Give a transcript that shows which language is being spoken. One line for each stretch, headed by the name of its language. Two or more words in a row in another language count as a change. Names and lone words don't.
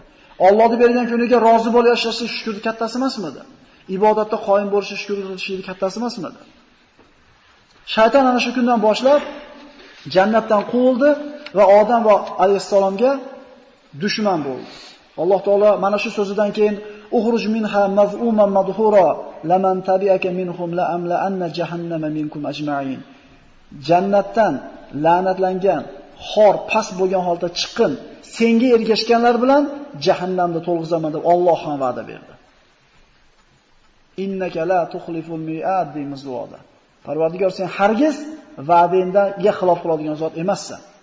Uzbek: Allohning bergan kuniga rozi bo'lib yashashlik shukrning kattasi emasmidi? Ibodatda qoyim bo'lish shukr qilishning kattasi emasmidi? Shayton ana shu kundan boshlab jannatdan quvildi va Odam va alayhissalomga dushman bo'ldi. Alloh taolo mana shu so'zidan keyin
Arabic: اخرج منها مذءوما مدحورا لمن تبعك منهم لأملأن جهنم منكم أجمعين.
Uzbek: Jannatdan la'natlangan, xor, past bo'lgan holda chiqqin. Senga ergashganlar bilan jahannamda to'lg'izaman deb Alloh ham va'da berdi.
Arabic: إنك لا تخلف الميعاد
Uzbek: deymiz duoda. Parvardigor, sen hargiz va'dangga xilof qiladigan zot emassan.